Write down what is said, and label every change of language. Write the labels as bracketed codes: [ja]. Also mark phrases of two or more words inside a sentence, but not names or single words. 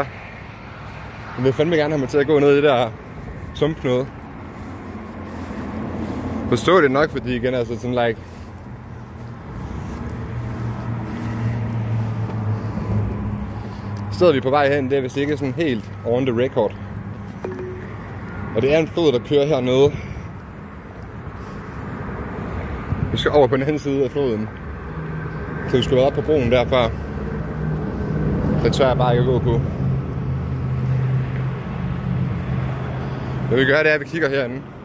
[da] Jeg vil fandme gerne have mig til at gå ned i det der sump noget. Forstå det nok, fordi igen altså sådan like... Stedet vi er på vej hen, det er vist ikke sådan helt [en] on the record. [da] Og det er en flod, der kører hernede. Vi skal over på den anden side af floden. Så vi skal være op på broen derfra. Det tør jeg bare ikke at gå på. Det vi gør, det er, at vi kigger herinde.